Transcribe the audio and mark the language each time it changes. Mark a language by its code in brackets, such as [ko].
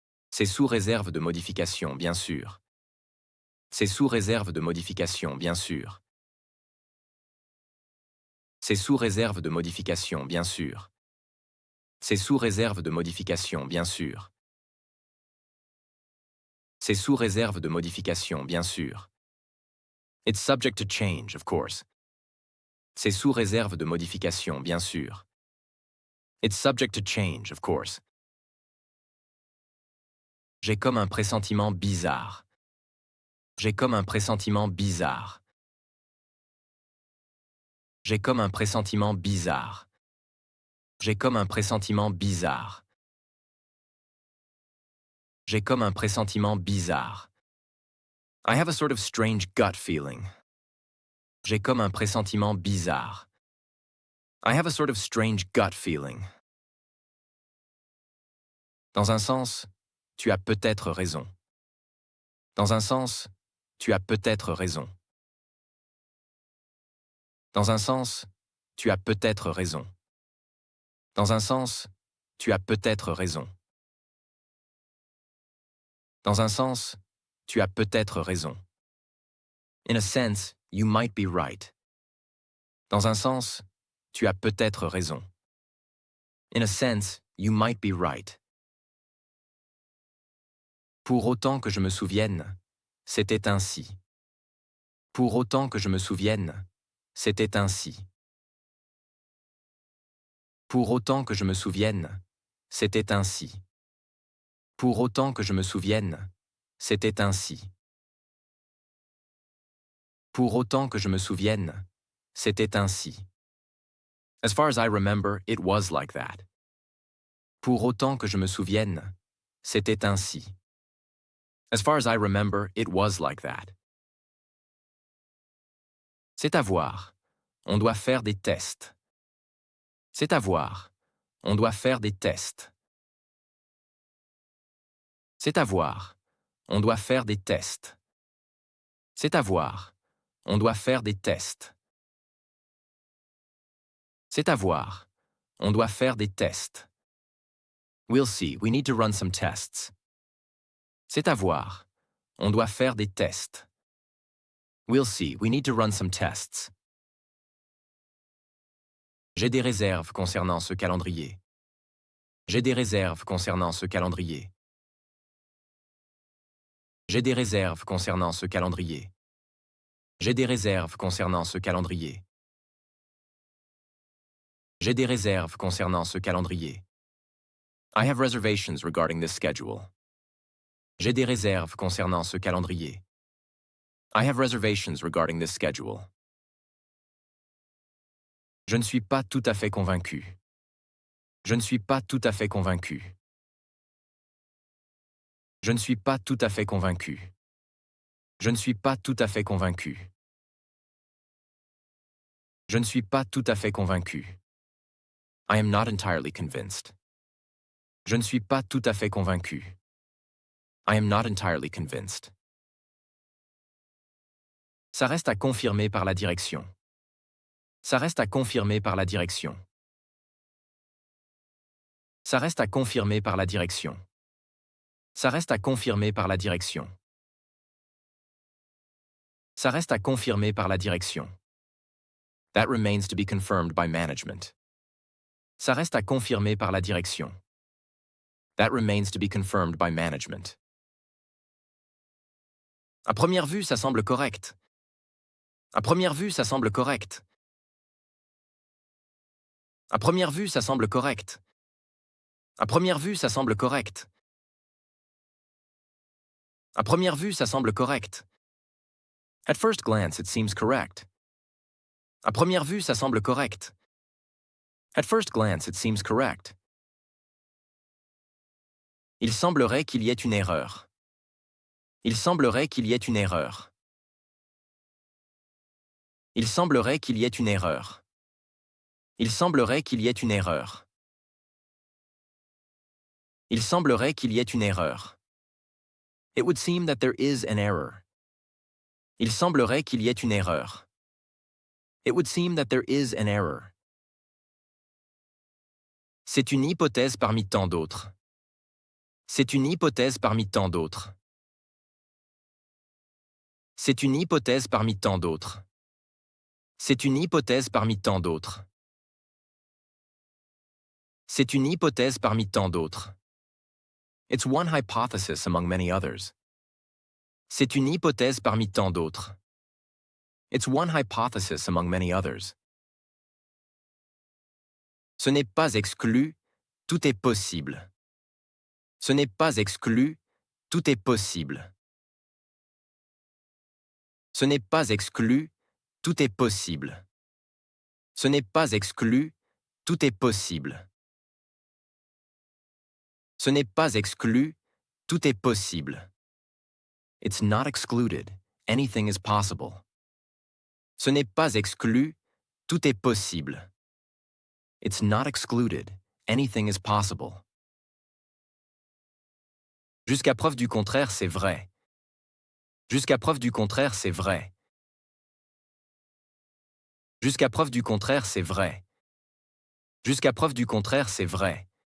[fr] C'est sous réserve de modification, bien sûr. C'est sous réserve de modification, bien sûr. C'est sous réserve de modification, bien sûr. C'est sous réserve de modification, bien sûr. C'est sous réserve de modification, bien sûr. [en] It's subject to change, of course. [fr] C'est sous réserve de modification, bien sûr. [en] It's subject to change, of course. [fr] J'ai comme un pressentiment bizarre. J'ai comme un pressentiment bizarre. J'ai comme un pressentiment bizarre. J'ai comme un pressentiment bizarre. J'ai comme un pressentiment bizarre. [en] I have a sort of strange gut feeling. [fr] J'ai comme un pressentiment bizarre. [en] I have a sort of strange gut feeling. [fr] Dans un sens, tu as peut-être raison. Dans un sens, tu as peut-être raison. Dans un sens, tu as peut-être raison. Dans un sens, tu as peut-être raison. Dans un sens, tu as peut-être raison. [en] In a sense, you might be right. [fr] Dans un sens, tu as peut-être raison. [en] In a sense, you might be right. [fr] Pour autant que je me souvienne, c'était ainsi. Pour autant que je me souvienne, c'était ainsi. Pour autant que je me souvienne, c'était ainsi. Pour autant que je me souvienne, c'était ainsi. Pour autant que je me souvienne, c'était ainsi. [en] As far as I remember, it was like that. [fr] Pour autant que je me souvienne, c'était ainsi. [en] As far as I remember, it was like that. [fr] C'est à voir. On doit faire des tests. C'est à voir. On doit faire des tests. C'est à voir. On doit faire des tests. C'est à voir. On doit faire des tests. C'est à voir. On doit faire des tests. [en] We'll see. We need to run some tests. [fr] C'est à voir. On doit faire des tests. [en] We'll see. We need to run some tests. [fr] J'ai des réserves concernant ce calendrier. J'ai des réserves concernant ce calendrier. J'ai des réserves concernant ce calendrier. J'ai des réserves concernant ce calendrier. J'ai des réserves concernant ce calendrier. [en] I have reservations regarding this schedule. [fr] J'ai des réserves concernant ce calendrier. [en] I have reservations regarding this schedule. [fr] Je ne suis pas tout à fait convaincu. Je ne suis pas tout à fait convaincu. Je ne suis pas tout à fait convaincu. Je ne suis pas tout à fait convaincu. Je ne suis pas tout à fait convaincu. [en] I am not entirely convinced. [fr] Je ne suis pas tout à fait convaincu. [en] I am not entirely convinced. [fr] Ça reste à confirmer par la direction. Ça reste à confirmer par la direction. Ça reste à confirmer par la direction. Ça reste à confirmer par la direction. Ça reste à confirmer par la direction. [en] That remains to be confirmed by management. [fr] Ça reste à confirmer par la direction. [en] That remains to be confirmed by management. [fr] À première vue, ça semble correct. À première vue, ça semble correct. À première vue, ça semble correct. À première vue, ça semble correct. À première vue, ça semble correct. [en] At first glance, it seems correct. [fr] À première vue, ça semble correct. [en] At first glance, it seems correct. [fr] Il semblerait qu'il y ait une erreur. Il semblerait qu'il y ait une erreur. Il semblerait qu'il y ait une erreur. Il semblerait qu'il y ait une erreur. Il semblerait qu'il y ait une erreur. [en] It would seem that there is an error. [fr] Il semblerait qu'il y ait une erreur. [en] It would seem that there is an error. [fr] C'est une hypothèse parmi tant d'autres. C'est une hypothèse parmi tant d'autres. C'est une hypothèse parmi tant d'autres. C'est une hypothèse parmi tant d'autres. C'est une hypothèse parmi tant d'autres. [en] It's one hypothesis among many others. [fr] C'est une hypothèse parmi tant d'autres. [en] It's one hypothesis among many others. [fr] Ce n'est pas exclu, tout est possible. Ce n'est pas exclu, tout est possible. Ce n'est pas exclu, tout est possible. Ce n'est pas exclu, tout est possible. Ce n'est pas exclu, tout est possible. [en] It's not excluded, anything is possible. [fr] Ce n'est pas exclu, tout est possible. [en] It's not excluded, anything is possible. [fr] Jusqu'à preuve du contraire, c'est vrai. Jusqu'à preuve du contraire, c'est vrai. Jusqu'à preuve du contraire, c'est vrai. Jusqu'à preuve du contraire, c'est vrai.